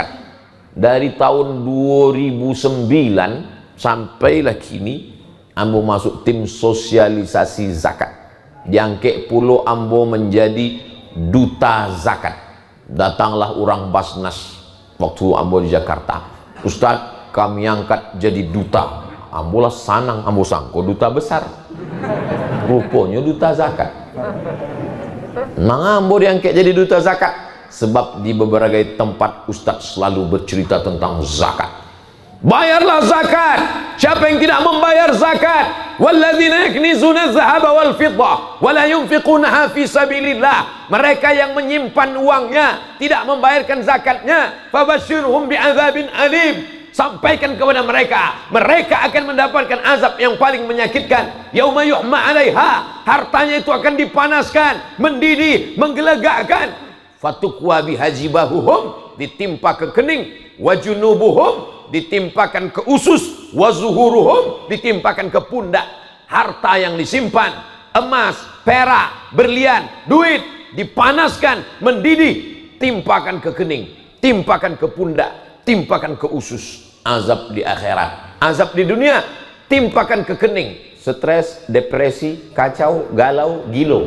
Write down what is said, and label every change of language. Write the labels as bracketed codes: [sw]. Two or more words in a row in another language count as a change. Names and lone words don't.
[min] Dari tahun 2009 sampailah kini ambo masuk tim sosialisasi zakat. Jangkek pulau ambo menjadi duta zakat. Datanglah orang Basnas waktu ambo di Jakarta. [id] Ustadz, kami angkat jadi duta. [min] Ambo lah sanang, ambo sangko duta besar. Rupanya duta zakat. [id] Nah, ambo diangkat jadi duta zakat sebab di beberapa tempat Ustadz selalu bercerita tentang zakat. Bayarlah zakat. Siapa yang tidak membayar zakat? [ar] والذين يكنزون الذهب والفضة ولا ينفقونها في سبيل الله. [id] Mereka yang menyimpan uangnya, tidak membayarkan zakatnya, [ar] فبشرهم بعذاب أليم. [id] Sampaikan kepada mereka, mereka akan mendapatkan azab yang paling menyakitkan. [ar] يوم يحمى عليها, [id] hartanya itu akan dipanaskan, mendidih, menggelegakkan. [ar] فتكوى بها جباههم, [id] ditimpa ke kening, wajunubuhum, ditimpakan ke usus, wazuhuruhum, ditimpakan ke pundak. Harta yang disimpan, emas, perak, berlian, duit, dipanaskan, mendidih, timpakan ke kening, timpakan ke pundak, timpakan ke usus. Azab di akhirat, azab di dunia, timpakan ke kening, stres, depresi, kacau, galau, gilo.